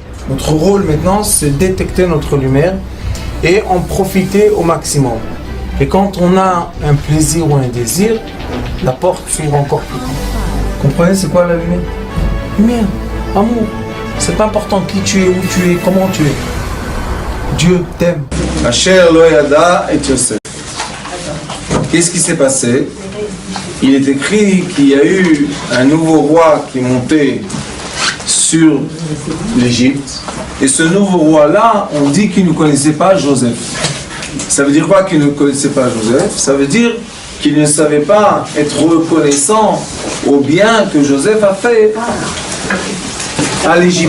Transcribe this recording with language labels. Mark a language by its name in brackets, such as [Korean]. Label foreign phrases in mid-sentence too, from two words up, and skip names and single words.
[French] Notre rôle maintenant, c'est détecter notre lumière et en profiter au maximum. Et quand on a un plaisir ou un désir, la porte s'ouvre encore plus. Comprenez, c'est quoi la lumière? Lumière, amour. C'est pas important qui tu es, où tu es, comment tu es. Dieu t'aime. [Hebrew] אשר לא ידע את יוסף. [French] Qu'est-ce qui s'est passé? Il est écrit qu'il y a eu un nouveau roi qui est monté sur l'Égypte. Et ce nouveau roi-là, on dit qu'il ne connaissait pas Joseph. Ça veut dire quoi qu'il ne connaissait pas Joseph? Ça veut dire qu'il ne savait pas être reconnaissant au bien que Joseph a fait à l'Égypte.